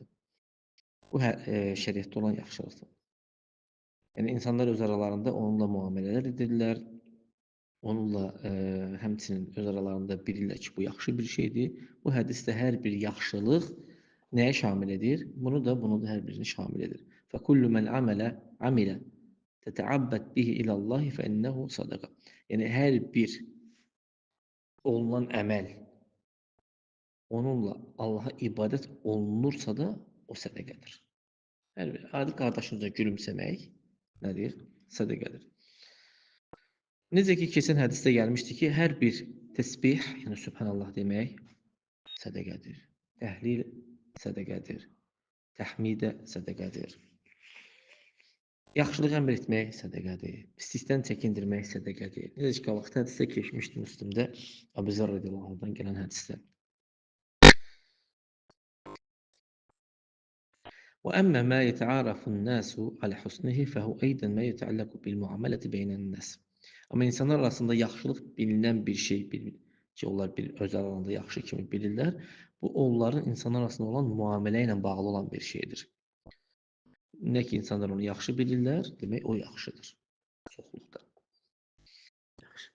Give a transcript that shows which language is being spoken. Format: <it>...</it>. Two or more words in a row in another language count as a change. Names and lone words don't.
<az>Bu şəriətdə olan yaxşılıqdır. Yəni insanlar öz aralarında onunla müamilələr edirlər. Onunla həmçinin öz aralarında bilirlər ki, bu yaxşı bir şeydir. Bu hədisdə hər bir yaxşılıq nəyə şamil edir? Bunu da hər birini şamil edir.</az> <ar>فَكُلُّ مَنْ عَمِلَ تَتَعَبَّدْ بِهِ إِلَى اللّٰهِ فَإِنَّهُ صَدَقَ.</ar> <az>Yəni hər bir olunan əməl onunla Allaha ibadət olunursa da o sədəqədir. Hər bir adi qardaşınıza gülümsəmək nədir? Sədəqədir. Necə ki, keçən hədisdə gəlmişdi ki, hər bir təsbih, yəni Sübhanallah demək sədəqədir. Təhlil sədəqədir. Təhmidə sədəqədir. Yaxşılıq əmr etmək sədəqədir. Pislikdən çəkindirmək sədəqədir. Necə ki, vaxtı hədisdə keçmişdi Müslimdə, Əbu Zər</az> <ar>رضي الله عنه</ar> <az>gələn hədisdə.</az> <ar>وأما ما يتعارف الناس على حسنه فهو أيضا ما يتعلق بالمعاملة بين الناس.</ar> <az>Amma insanlar arasında yaxşılıq bilinən bir şey ki, onlar öz aralarında yaxşı kimi bilirlər. Bu onların insanlar arasında olan müamilə ilə bağlı olan bir şeydir. Nə ki, insanlar onu yaxşı bilirlər, demək o yaxşıdır. Çoxluqda. Yaxşı.</az>